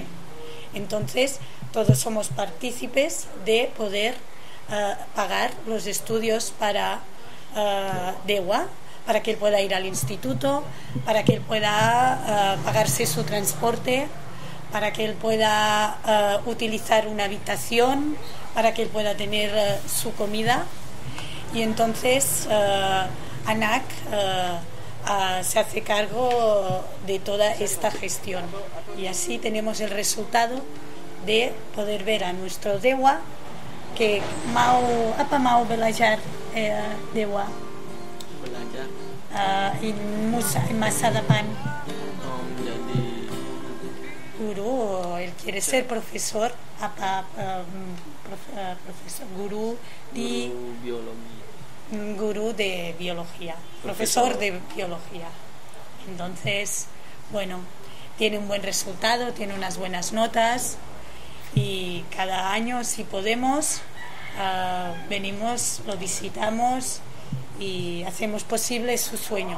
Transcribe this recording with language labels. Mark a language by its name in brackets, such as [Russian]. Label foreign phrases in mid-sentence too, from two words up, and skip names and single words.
[Spanish] Entonces todos somos partícipes de poder pagar los estudios para Dewa, para que él pueda ir al instituto, para que él pueda pagarse su transporte, para que él pueda utilizar una habitación, para que él pueda tener su comida. Y entonces ANAC se hace cargo de toda esta gestión, y así tenemos el resultado de poder ver a nuestro Dewa que [Indonesian] mau belajar [Spanish] Dewa en [Indonesian] masa depan. [Spanish] Guru, él quiere ser profesor, guru de biología, profesor de biología. Entonces, tiene un buen resultado, tiene unas buenas notas, y cada año, si podemos, venimos, lo visitamos y hacemos posible su sueño.